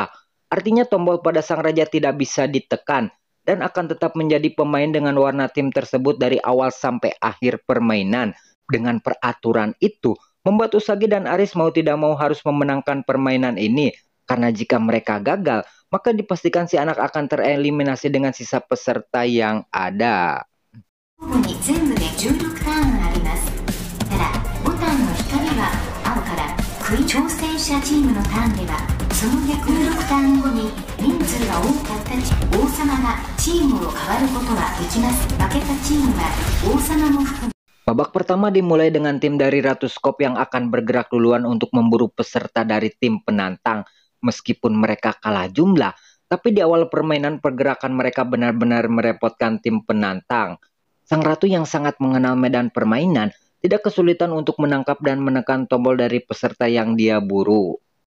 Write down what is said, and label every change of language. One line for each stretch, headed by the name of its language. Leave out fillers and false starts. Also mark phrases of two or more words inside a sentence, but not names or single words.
Indonesian: Artinya tombol pada sang raja tidak bisa ditekan dan akan tetap menjadi pemain dengan warna tim tersebut dari awal sampai akhir permainan. Dengan peraturan itu, membuat Usagi dan Aris mau tidak mau harus memenangkan permainan ini. Karena jika mereka gagal, maka dipastikan si anak akan tereliminasi dengan sisa peserta yang ada.
Japanese: 全部で16ターンあります。ただ、ボタンの光は青から、挑戦者チームのターンでは、その逆16ターン後に人数が多かった王様がチームを変わることはできます。負けたチームは王様も含む。
Indonesian: Babak pertama dimulai dengan tim dari Ratu Skop yang akan bergerak duluan untuk memburu peserta dari tim penantang. Meskipun mereka kalah jumlah, tapi di awal permainan pergerakan mereka benar-benar merepotkan tim penantang. Sang ratu yang sangat mengenal medan permainan tidak kesulitan untuk menangkap dan menekan tombol dari peserta yang dia buru.